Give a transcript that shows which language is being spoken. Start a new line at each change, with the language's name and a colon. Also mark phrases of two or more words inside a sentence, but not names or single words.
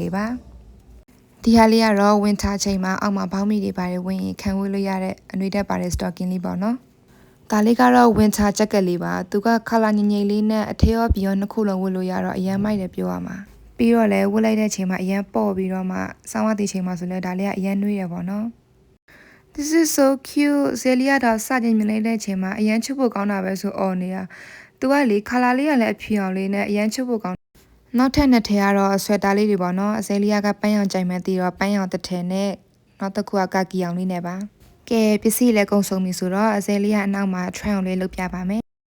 Burmese: လေးပါဒီဟာလေးကတော့ winter ချိန်မှာအောက်မှာဘောင်းမီတွေပါတယ်ဝင်ရင်ခံဝတ်လို့ရတဲ့အနှွေတက်ပါတဲ့ stocking လေးပေါ့နော်ဒါလေးကတော့
English: winter jacket
Burmese: လေးပါသူကခလာငိမ့်ငိမ့်လေးနဲ့အထဲရော ပြီးရောနှစ်ခုလုံးဝတ်လို့ရတော့အရန်မိုက်တယ်ပြောရမှာပြီးတော့လည်းဝတ်လိုက်တဲ့ချိန်မှာအရန်ပေါ့ပြီးတော့မှဆောင်းဝတ်တဲ့ချိန်မှာဆိုလဲဒါလေးကအရန်နှွေးရပေါ့နော်
English: This is so cute
Burmese: ဇယ်လီယာတော့စတင်မြင်လိုက်တဲ့ချိန်မှာအရန်ချစ်ဖို့ကောင်းတာပဲဆိုအော်နေတာသူကလေခလာလေးကလည်းအဖြူအောင်လေးနဲ့အရန်ချစ်ဖို့ကောင်းနောက်ထပ်နှစ်ထည်ကတော့ဆွဲတာလေးတွေပေါ့နော်အဇယ်လီယာကပန်းရောင်ကြိုင်မဲ့ပြီးတော့ပန်းရောင်တစ်ထည်နဲ့နောက်တစ်ခုကကာကီအောင်လေးနဲ့ပါကဲပစ္စည်းလည်းကုန်ဆုံးပြီဆိုတော့အဇယ်လီယာအနောက်မှာ
English: try on
Burmese: လေးလုပ်ပြပါမယ်